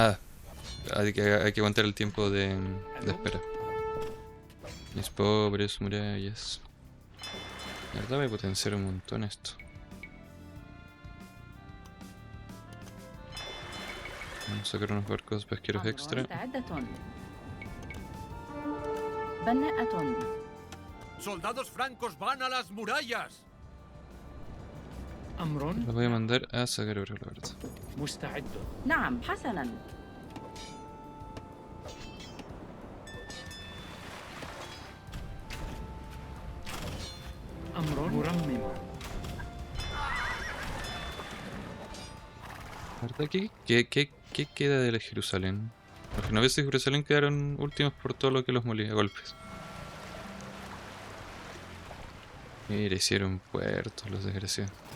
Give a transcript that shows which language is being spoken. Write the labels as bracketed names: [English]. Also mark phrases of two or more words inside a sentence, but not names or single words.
[Spanish] Ah, Hay que aguantar el tiempo de espera. Mis pobres murallas. La verdad voy a potenciar un montón esto. Vamos a sacar unos barcos pesqueros [Arabic] أمر [Spanish] extra. [Arabic] مستعدة. بناءة. [Spanish] ¡Soldados francos van a las murallas! [Arabic] أمر [Spanish] Los voy a mandar a sacar oro, la verdad. [Arabic] مستعد. نعم حسنا. أمر مرمم. [Spanish] La verdad, ¿qué queda de la Jerusalén? Los genoveses de Jerusalén quedaron últimos por todo lo que los molía a golpes. Mira, hicieron puertos los desgraciados.